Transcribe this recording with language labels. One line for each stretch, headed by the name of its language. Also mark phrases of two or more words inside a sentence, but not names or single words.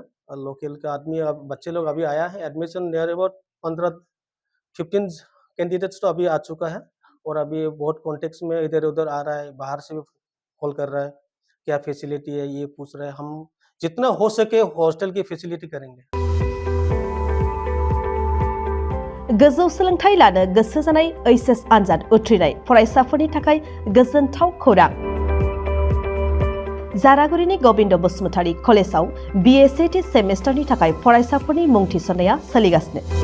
Hindi: लोकल का आदमी, बच्चे लोग अभी आया है।
English: admission near about
Hindi: 15-15 कैंडिडेट्स तो अभी आ चुका है। और अभी बहुत कॉन्टेक्ट्स में इधर उधर आ रहा है, बाहर से भी कॉल कर रहा है, क्या फैसिलिटी है ये पूछ रहे हैं। हम जितना हो सके हॉस्टल की फैसिलिटी करेंगे।
Bodo: गोजौ सोलोंथाइ लानो गोसो जानाय एचएस आनजाद उथ्रिनाय फरायसाफोरनि थाखाय गोजोनथाव खौरां। जारागुरिनि गोविंद बसुमतारी कलेजाव BSc सेमेस्टारनि थाखाय फरायसाफोरनि मुं थिसननाया सोलिगासिनो।